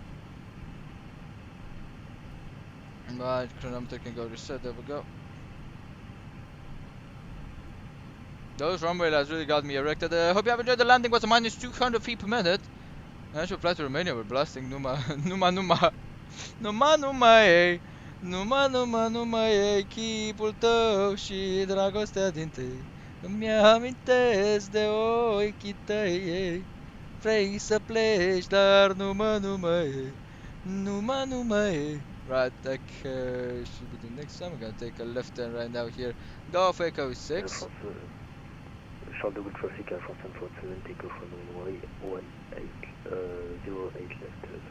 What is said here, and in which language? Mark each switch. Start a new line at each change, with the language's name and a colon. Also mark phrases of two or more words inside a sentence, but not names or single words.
English: Right, chronometer can go reset, there we go. Those runway lights really got me erected. Hope you have enjoyed the landing, was a minus 200 feet per minute. I should fly to Romania, we're blasting Numa, Numa,
Romanian: chipul tău și dragostea din tăi. Îmi amintesc de ochii tăi. Vrei să pleci, dar numai.
English: Right, that should be the next time. We're gonna take a left turn right now here. Golf Echo 6. Short double traffic at France 747, take off on runway 08 left.